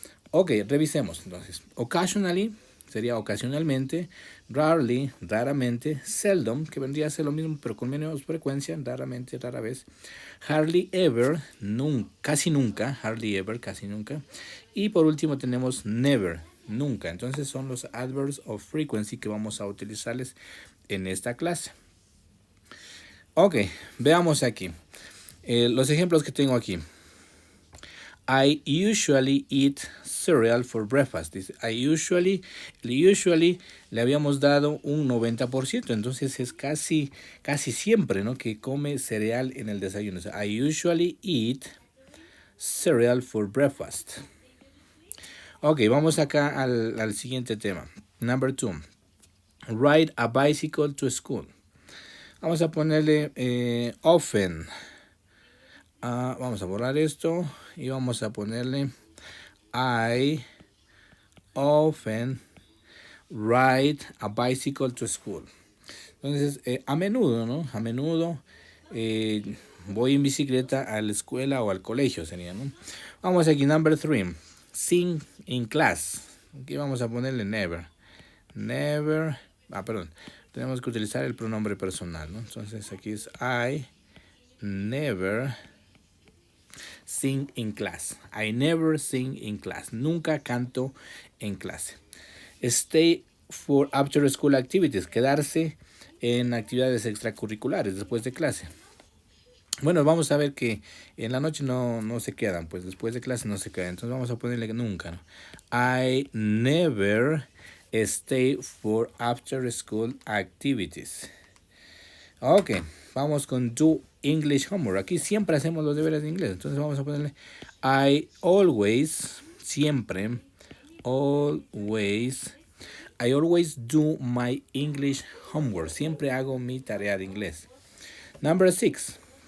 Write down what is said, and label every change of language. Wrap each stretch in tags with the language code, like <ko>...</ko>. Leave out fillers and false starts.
<es>Ok, revisemos entonces. Occasionally sería ocasionalmente, rarely, raramente, seldom, que vendría a ser lo mismo pero con menos frecuencia, raramente, rara vez, hardly ever, casi nunca, hardly ever, casi nunca, y por último tenemos never, nunca. Entonces son los adverbs of frequency que vamos a utilizarles en esta clase. Ok, veamos aquí. Los ejemplos que tengo aquí.</es> <en>I usually eat cereal for breakfast.</en> <es>Dice, usually le habíamos dado un 90%, entonces es casi siempre, ¿no? Que come cereal en el desayuno.</es> <en>I usually eat cereal for breakfast.</en> <es>Ok, vamos acá al siguiente tema.</es> <en>Number 2. Ride a bicycle to school.</en> <es>Vamos a ponerle often. Vamos a borrar esto y vamos a ponerle</es> <en>I often ride a bicycle to school.</en> <es>Entonces, a menudo, ¿no? A menudo voy en bicicleta a la escuela o al colegio, sería, ¿no? Vamos aquí, number 3.</es> <en>Sing in class.</en> <es>Aquí vamos a ponerle never. Never. Perdón. Tenemos que utilizar el pronombre personal, ¿no? Entonces, aquí es</es> <en>I never sing in class. I never sing in class.</en> <es>Nunca canto en clase.</es> <en>Stay for after school activities.</en> <es>Quedarse en actividades extracurriculares después de clase. Bueno, vamos a ver que en la noche no se quedan, pues después de clase no se quedan. Entonces vamos a ponerle nunca, ¿no?</es> <en>I never stay for after school activities.</en> <es>Ok, vamos con</es> <en>do English homework.</en> <es>Aquí siempre hacemos los deberes de inglés. Entonces vamos a ponerle</es> <en>I always, siempre, I always do my English homework.</en> <es>Siempre hago mi tarea de inglés. Number 6.</es>